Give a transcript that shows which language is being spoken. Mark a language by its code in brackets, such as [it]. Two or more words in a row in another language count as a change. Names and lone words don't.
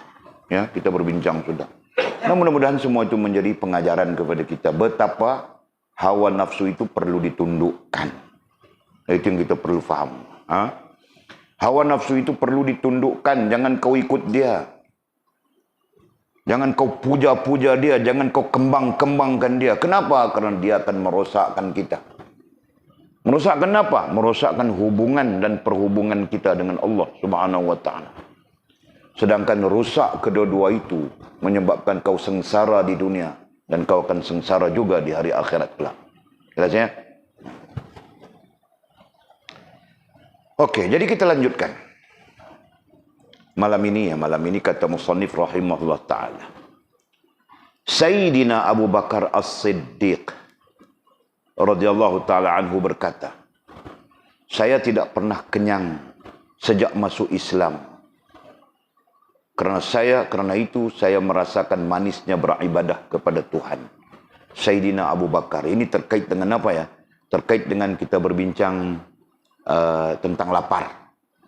[ms] Ya, kita berbincang sudah. Nah, mudah-mudahan semua itu menjadi pengajaran kepada kita betapa hawa nafsu itu perlu ditundukkan. Itu yang kita perlu faham. Hawa nafsu itu perlu ditundukkan. Jangan kau ikut dia. Jangan kau puja-puja dia. Jangan kau kembang-kembangkan dia. Kenapa? Karena dia akan merosakkan kita. Merosakkan apa? Merosakkan hubungan dan perhubungan kita dengan Allah [ar] سبحانه وتعالى. [ms] Sedangkan rusak kedua-dua itu menyebabkan kau sengsara di dunia. Dan kau akan sengsara juga di hari akhirat kelak. Jelas ya? Okey, jadi kita lanjutkan. Malam ini kata musannif [ar] رحمه الله تعالى. [ms] Sayyidina Abu Bakar As-Siddiq [ar] رضي الله تعالى عنه [ms] berkata, saya tidak pernah kenyang sejak masuk Islam. Karena itu saya merasakan manisnya beribadah kepada Tuhan. Sayyidina Abu Bakar. Ini terkait dengan apa ya? Terkait dengan kita berbincang tentang lapar.